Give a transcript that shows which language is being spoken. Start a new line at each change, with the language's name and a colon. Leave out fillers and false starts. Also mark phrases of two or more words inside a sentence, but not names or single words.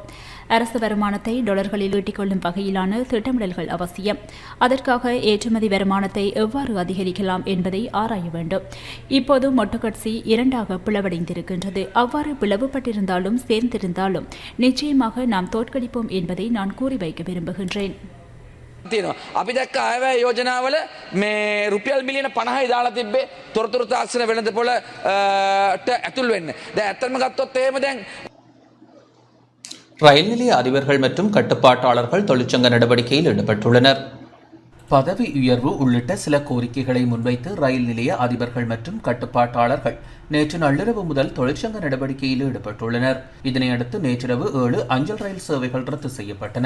Tamil: அரசு வருமானத்தை டாலர்களில் ஈட்டிக்கொள்ளும் வகையிலான திட்டமிடல்கள் அவசியம். அதற்காக ஏற்றுமதி வருமானத்தை எவ்வாறு அதிகரிக்கலாம் என்பதை ஆராய வேண்டும். இப்போது மொட்டுக்கட்சி 2ஆக பிளவடைந்திருக்கின்றது. அவ்வாறு பிளவுபட்டிருந்தாலும் சேர்ந்திருந்தாலும் நிச்சயமாக நாம் தோற்கடிப்போம் என்பதை நான் கூறி வைக்க விரும்புகின்றேன்.
Sinhala: අපි දැක්ක අයවැය යෝජනාවල මේ රුපියල් බිලියන 50යි දාලා තිබ්බේ තොරතුරු තාක්ෂණ වෙළඳ පොළට ඇතුල් වෙන්න. දැන් ඇත්තටම ගත්තොත් එහෙම දැන්
Tamil: ரயில் நிலைய அதிபர்கள் மற்றும் கட்டுப்பாட்டாளர்கள் தொழிற்சங்க நடவடிக்கையில் ஈடுபட்டுள்ளனர். பதவி உயர்வு உள்ளிட்ட சில கோரிக்கைகளை முன்வைத்து ரயில் நிலைய அதிபர்கள் மற்றும் கட்டுப்பாட்டாளர்கள் நேற்று நள்ளிரவு முதல் தொழிற்சங்க நடவடிக்கையில் ஈடுபட்டுள்ளனர். இதனையடுத்து நேற்றிரவு 7 அஞ்சல் ரயில் சேவைகள் ரத்து செய்யப்பட்டன.